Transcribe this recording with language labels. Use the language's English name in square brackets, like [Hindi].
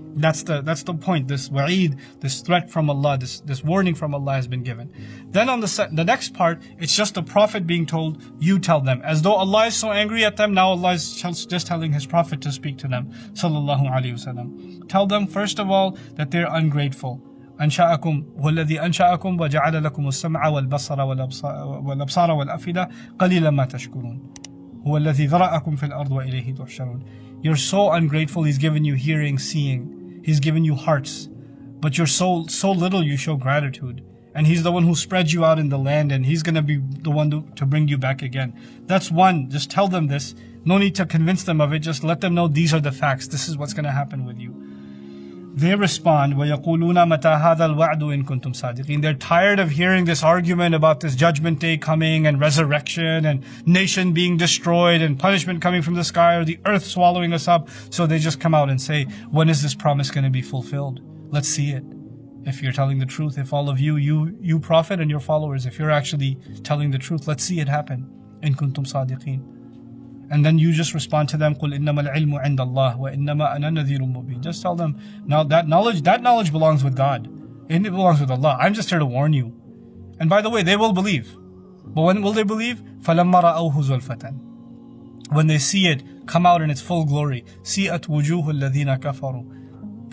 [English] That's the point. This wa'id, this threat from Allah, this warning from Allah has been given. Then on the next part, it's just the Prophet being told, you tell them. As though Allah is so angry at them, now Allah is just telling His Prophet to speak to them. Sallallahu alayhi wasallam. Tell them, first of all, that they're ungrateful. [Arabic] أنشأكم والذي أنشأكم وجعل لكم السمع والبصر والأبصار والأفئدة قليلا ما تشكرون هو الذي ذرأكم في الأرض وإليه تحشرون. [English] You're so ungrateful. He's given you hearing, seeing. He's given you hearts. But you're so little you show gratitude. And He's the one who spread you out in the land, and He's going to be the one to bring you back again. That's one. Just tell them this. No need to convince them of it. Just let them know these are the facts. This is what's going to happen with you. They respond, [Arabic] وَيَقُولُونَ مَتَى هَذَا الْوَعْدُ إِن كُنتُمْ صَادِقِينَ. [English] They're tired of hearing this argument about this judgment day coming and resurrection and nation being destroyed and punishment coming from the sky or the earth swallowing us up. So they just come out and say, when is this promise going to be fulfilled? Let's see it. If you're telling the truth, if all of you prophet and your followers, if you're actually telling the truth, let's see it happen. [Arabic] إِن كُنتُمْ صَادِقِينَ. [English] And then you just respond to them, [Arabic] قُلْ إِنَّمَا الْعِلْمُ عِنْدَ اللَّهِ وَإِنَّمَا أَنَا نَذِيرٌ مُبِينٌ. [English] Just tell them, now that knowledge belongs with God. It belongs with Allah. I'm just here to warn you. And by the way, they will believe. But when will they believe? [Arabic] فَلَمَّا رَأَوْهُ زُلْفَةً. [English] When they see it come out in its full glory. [Arabic] سِيئَتْ وُجُوهُ الَّذِينَ كَفَرُوا.